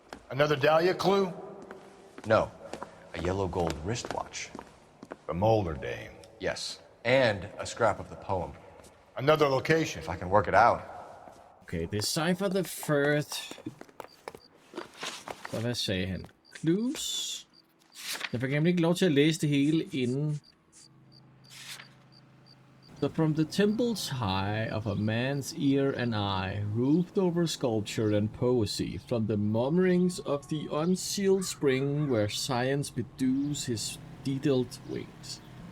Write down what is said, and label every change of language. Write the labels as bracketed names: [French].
[English] Another Dahlia clue? No, a yellow gold wristwatch. A Molder dame. Yes, and a scrap of the poem. Another location. If I can work it out. Okay, decipher the first. [Danish] Så hvad sagde han? Clues? Jeg fik nemlig ikke lov til at læse det hele inden. [English] So from the temple's high of a man's ear and eye, roofed over sculpture and poesy, from the murmurings of the unsealed spring where science bedews his detailed wings.